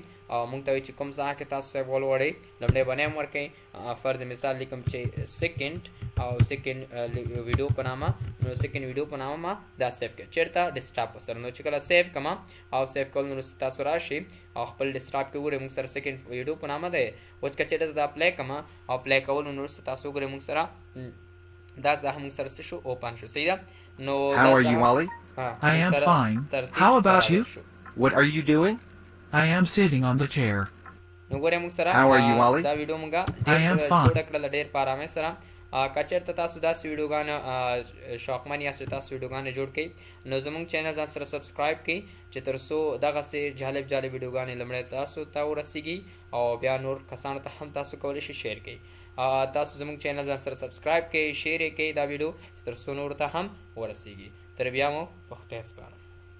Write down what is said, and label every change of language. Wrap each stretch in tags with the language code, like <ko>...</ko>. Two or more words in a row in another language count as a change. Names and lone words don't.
<ps>او موږ ته چې کوم ځای کې تاسو سیو ولوړئ لمړی باندې ورکړئ فرض مثال لیکم چې سیکنډ او</ps> <en>second video</en> <ps>په نامه نو</ps> <en>second video</en> <ps>په نامه ما دا سیو کړ چیرته ډیسکټاپ سره نو چې کله سیو کما او سیو کول نو تاسو راشي او خپل ډیسکټاپ کې وګورئ موږ سره</ps> <en>second video</en> <ps>په نامه ده اوس کچې دا اپلای کما او اپلای کول نو تاسو وګورئ موږ سره دا ځای موږ سره شو اوپن شو صحیح ده نو</ps> <en>How are you, Wally? I am fine. How about you? What are you doing? I am sitting on the chair.</en> <ps>نو ګورئ موږ سره</ps> <en>How are you, Wally?</en> <ps>دا ویډیو موږ</ps> <en>I am fine.</en> <ps>جوړ کړل ډېر په آرامۍ سره کچېرته تاسو داسې ویډیوګانې شوقمن یاست تاسو ویډیوګانې جوړ کړئ نو زموږ چینل ځان سره سبسکرایب کړئ چې تر څو دغسې جالب ویډیوګانې لومړی تاسو ته ورسیږي او بیا نور کسانو ته هم تاسو کولی شئ شیر کړئ تاسو زموږ چینل ځان سره سبسکرایب کړئ شیر یې کړئ دا ویډیو تر څو نور ته هم ورسیږي تر بیا مو په خدای سپارم</ps>